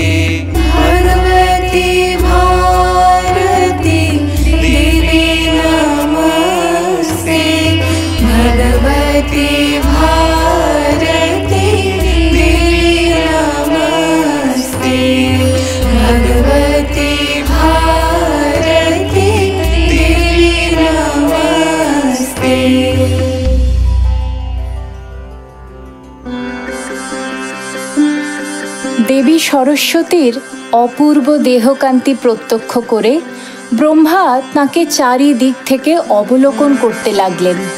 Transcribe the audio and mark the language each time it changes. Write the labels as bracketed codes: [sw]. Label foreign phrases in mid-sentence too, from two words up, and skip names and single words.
[sa] भगवती भारती देवी नमस्ते भगवती भारती देवी नमस्ते भगवती भारती देवी नमस्ते। [bn] দেবী সরস্বতীর অপূর্ব দেহকান্তি প্রত্যক্ষ করে ব্রহ্মা তাঁকে চারিদিক থেকে অবলোকন করতে লাগলেন।